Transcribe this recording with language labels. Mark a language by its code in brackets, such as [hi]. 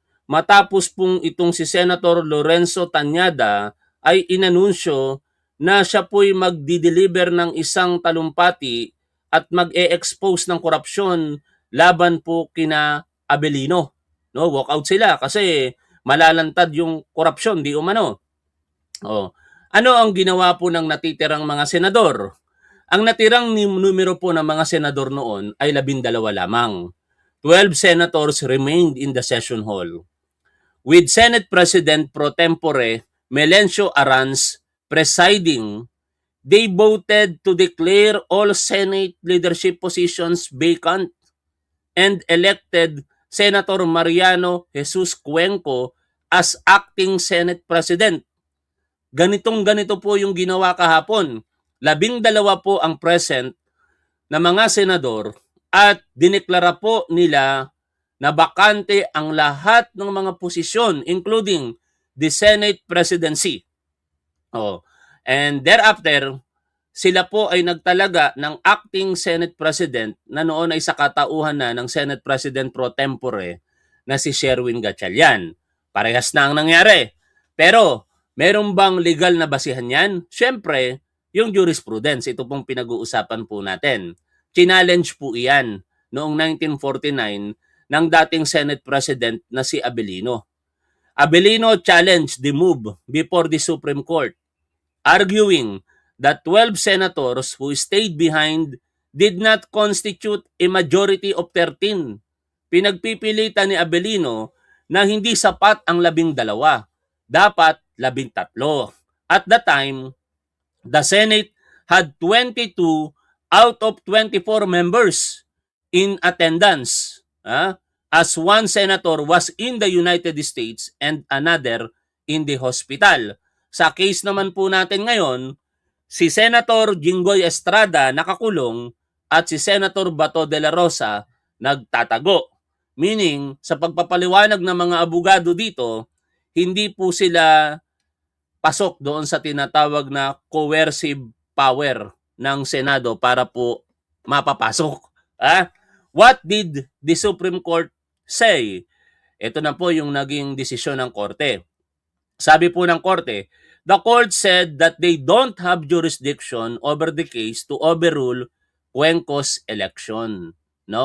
[tl] Matapos pong itong si Senator Lorenzo Tañada ay inanunsyo na siya po'y magdi-deliver ng isang talumpati at mag-e-expose ng korupsyon laban po kina Abelino. No, walk out sila kasi malalantad yung korupsyon, di umano. Oh. Ano ang ginawa po ng natitirang mga senador? Ang natirang numero po ng mga senador noon ay 12 lamang. [en] 12 senators remained in the session hall. With Senate President pro tempore Melencio Arans presiding, they voted to declare all Senate leadership positions vacant and elected Senator Mariano Jesus Cuenco as acting Senate President. [tl] Ganito po yung ginawa kahapon. 12 po ang present na mga senador at dineklara po nila na bakante ang lahat ng mga posisyon [en] including the Senate presidency. [tl] Oh. [en] And thereafter, [tl] sila po ay nagtalaga ng acting Senate President na noon ay sa katauhan na ng Senate President pro tempore na si Sherwin Gatchalian. Parehas na ang nangyari. Pero, meron bang legal na basihan yan? Siyempre, yung jurisprudence, ito pong pinag-uusapan po natin. Challenge po iyan noong 1949 ng dating Senate President na si Abelino. [en] Abelino challenged the move before the Supreme Court, arguing that 12 senators who stayed behind did not constitute a majority of 13. [tl] Pinagpipilitan ni Abelino na hindi sapat ang 12, dapat 13. [en] At the time, the Senate had 22 out of 24 members in attendance. As one senator was in the United States and another in the hospital. [tl] Sa case naman po natin ngayon, si Senator Jinggoy Estrada nakakulong at si Senator Bato de la Rosa nagtatago. Meaning, sa pagpapaliwanag ng mga abogado dito, hindi po sila pasok doon sa tinatawag na coercive power ng Senado para po mapapasok. [en] What did the Supreme Court say? [tl] Ito na po yung naging desisyon ng korte. Sabi po ng korte, [en] the court said that they don't have jurisdiction over the case to overrule Cuenco's election. No?